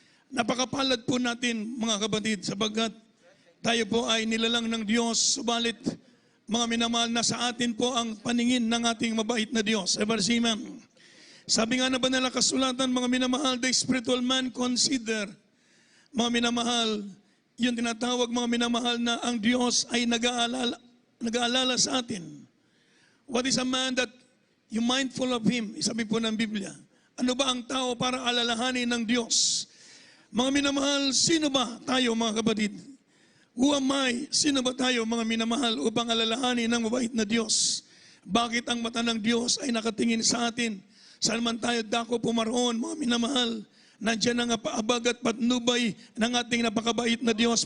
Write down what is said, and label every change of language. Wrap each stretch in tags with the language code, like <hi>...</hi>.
<tl>Napakapalad po natin mga kapatid, sapagkat tayo po ay nilalang ng Diyos, subalit mga minamahal na sa atin po ang paningin ng ating mabait na Diyos. Never is Amen. Sabi nga na banal na kasulatan, mga minamahal,</tl> <en>the spiritual man consider,</en> <tl>mga minamahal, yung tinatawag mga minamahal na ang Diyos ay nag-aalala sa atin.</tl> <en>What is a man that you mindful of him?</en> <tl>Sabi po ng Biblia. Ano ba ang tao para alalahanin ng Diyos? Mga minamahal, sino ba tayo mga kapatid?</tl> <en>Who am I?</en> <tl>Sino ba tayo mga minamahal upang alalahanin ng mabait na Diyos? Bakit ang mata ng Diyos ay nakatingin sa atin? Saan man tayo dako pumaroon, mga minamahal, nandiyan ang paabag at patnubay ng ating napakabait na Diyos.</tl>